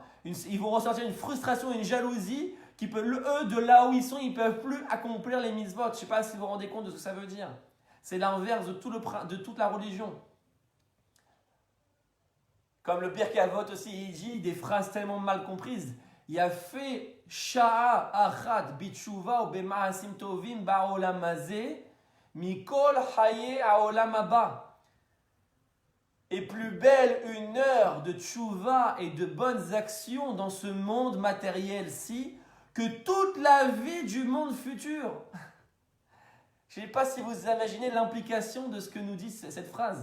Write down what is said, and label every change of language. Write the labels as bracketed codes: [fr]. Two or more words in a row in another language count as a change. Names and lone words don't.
[fr] Ils vont ressentir une frustration, une jalousie, qui peut, eux, de là où ils sont, ils ne peuvent plus accomplir les mitzvot. Je ne sais pas si vous vous rendez compte de ce que ça veut dire. C'est l'inverse de toute la religion. Comme le Pirkei Avot aussi, il dit des phrases tellement mal comprises. Il y a [he] יפה שעה אחת בתשובה ומעשים טובים בעולם הזה מכל חיי העולם הבא. [fr] Et plus belle une heure de tchouva et de bonnes actions dans ce monde matériel-ci que toute la vie du monde futur. Je ne sais pas si vous imaginez l'implication de ce que nous dit cette phrase.